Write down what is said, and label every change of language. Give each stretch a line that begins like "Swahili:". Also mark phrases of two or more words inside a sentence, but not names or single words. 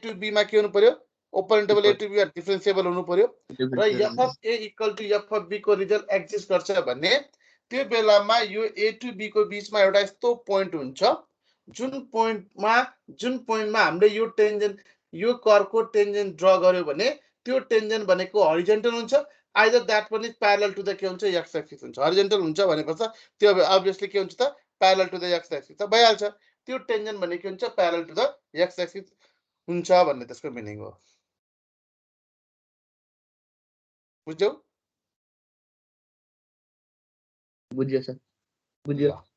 English: to b
Nepali: मा के हुनु पर्यो
English: open interval a to b
Nepali: मा डिफरेन्सिएबल हुनु पर्यो र
English: f of a equal to f of b
Nepali: को रिजल्ट एक्जिस्ट गर्छ भन्ने त्यो बेलामा यो
English: a to b
Nepali: को बीचमा एउटा यस्तो पोइन्ट हुन्छ जुन पोइन्टमा हामीले यो टेन्जेन्ट यो कर्वको टेन्जेन्ट ड्रा गर्यो भने त्यो टेन्जेन्ट भनेको हरिजन्टल हुन्छ
English: either that one is parallel to the
Nepali: के हुन्छ
English: x axis
Nepali: हुन्छ हरिजन्टल हुन्छ भनेपछि त्यो obviously के हुन्छ त
English: parallel to the x axis
Nepali: त भइहाल्छ त्यो टेन्जेन्ट भनेको के हुन्छ
English: parallel to the x axis
Nepali: हुन्छ भन्ने त्यसको मिनिङ हो। बुझ्यौ बुझ्यो सर बुझ्यो।